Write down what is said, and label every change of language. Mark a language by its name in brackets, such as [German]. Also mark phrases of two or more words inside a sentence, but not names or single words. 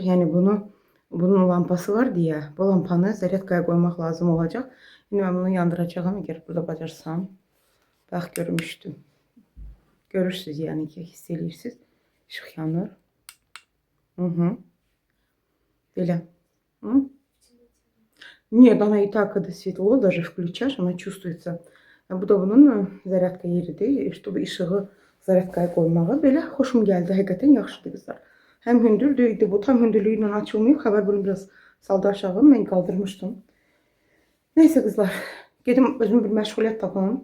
[Azerbaijani] Yəni bunun lampası var deyə, bu lampanı zaryadkaya qoymaq lazım olacaq. İndi mən bunu yandıracağım, əgər burada bacarsam. Bax, görmüşdüm. Görürsünüz, yəni ki, hiss edirsiniz. İşıq yanır. Belə. [Russian] Нет, она и так, когда светло, даже включаешь, она чувствуется. [Azerbaijani] Bu da bunun zaryadka yeridir, чтобы işığı zaryadkaya qoymağa. Belə xoşum gəldi, həqiqətən yaxşıdır qızlar. Həm hündürdür, bu tam hündürlüyü ilə açılmayıb. Xavər bunu biraz saldı aşağı, mən qaldırmışdım. Neyse qızlar, gedim özümü bir məşğuliyyət tapım.